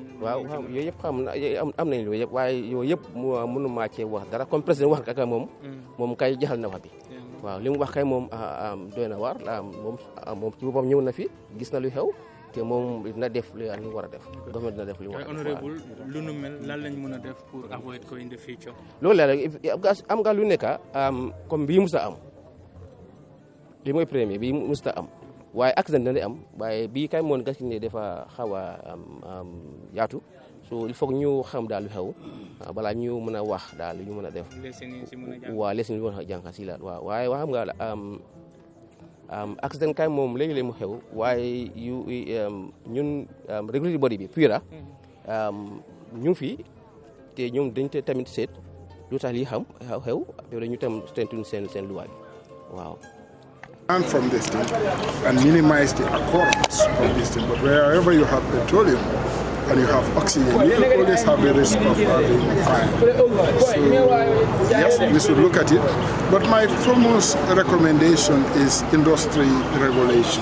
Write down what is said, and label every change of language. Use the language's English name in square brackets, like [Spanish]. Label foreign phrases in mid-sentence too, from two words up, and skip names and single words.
[Wolof] waaw yooyu yëpp xam na am nañ loolu yëpp waaye yooyu yëpp mënu maa cee wax dara [French] comme président [Wolof] wax kaka moom kay jaxal na wax bi waaw li mu wax kay moom doy na waar moom ci boppam ñëw na fi gis na lu xew. te moom dina def li ñu war a def. government dina def li mu war a def. Honorable lu nu mel lan lañ mën a def pour avoid ko [English] in the future. [Wolof] loolu la rek am nga lu nekk comme bii musta am li mooy premier bii musta am waaye accident dina am waaye bii kay moom gas ne dafa xaw a yaatu so [French] il faut [Wolof] ñu xam daal lu xew balaa ñu mën a wax daal lu ñu mën a def. leçon yi si mën a jàng waaw leçon yi mën a jàng si la waaw waaye xam nga accident kay moom léegi-léegi mu xew waaye ñun [English] regulatory body [Wolof] bi PURA ñu fi te ñoom dañ te tamit seet lu tax lii xew te ñu tam tentuñ seen luwaay waaw. [English] And from this thing and minimize the occurrence of this thing, but wherever you have petroleum and you have oxygen, you always have the risk of having fire. So yes, we should look at it. But my foremost recommendation is industry regulation.